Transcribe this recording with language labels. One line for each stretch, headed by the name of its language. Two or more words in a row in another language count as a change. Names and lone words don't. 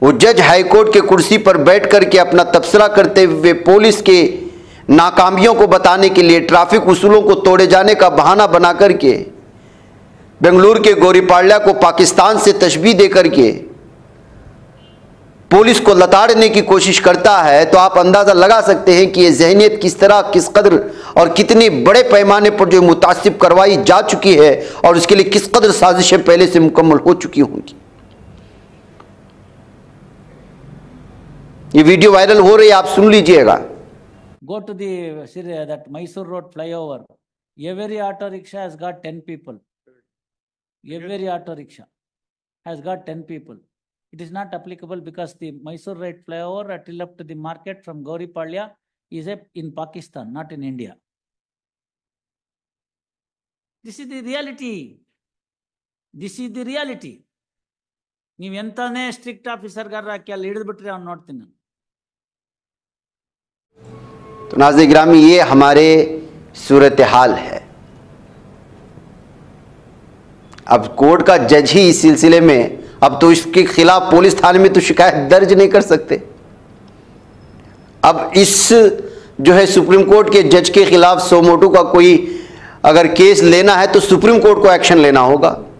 Hindi: वो जज हाईकोर्ट के कुर्सी पर बैठ करके अपना तबसरा करते हुए पुलिस के नाकामियों को बताने के लिए ट्रैफिक उसूलों को तोड़े जाने का बहाना बना करके बेंगलुरु के गोरीपाड़िया को पाकिस्तान से तशबीह दे करके पुलिस को लताड़ने की कोशिश करता है, तो आप अंदाजा लगा सकते हैं कि ये जहनियत किस तरह, किस कदर और कितने बड़े पैमाने पर जो मुतासिब करवाई जा चुकी है और उसके लिए किस कदर साजिशें पहले से मुकम्मल हो चुकी होंगी। ये वीडियो वायरल हो रही है, आप सुन लीजिएगा।
English: Go to that Mysore Road flyover. Every auto rickshaw has got 10 people. Every auto rickshaw has got 10 people. It is not applicable because the Mysore Road flyover till up to the market from Gauripalia is in Pakistan, not in India. This is the reality. This is the reality.
Kannada: ನೀವು ಎಂತಾನೇ
English: strict officer
Kannada: ಗಾರ ಅಲ್ಲಿ ಹಿಡಿದು ಬಿಟ್ರೆ ಅವ್ನು ನೋಡ್ತೀನಿ ನಾನು।
Hindi: तो नाज़रीन गिरामी, ये हमारे सूरत हाल है। अब कोर्ट का जज ही इस सिलसिले में, अब तो इसके खिलाफ पुलिस थाने में तो शिकायत दर्ज नहीं कर सकते। अब इस जो है सुप्रीम कोर्ट के जज के खिलाफ सो मोटो का कोई अगर केस लेना है तो सुप्रीम कोर्ट को एक्शन लेना होगा।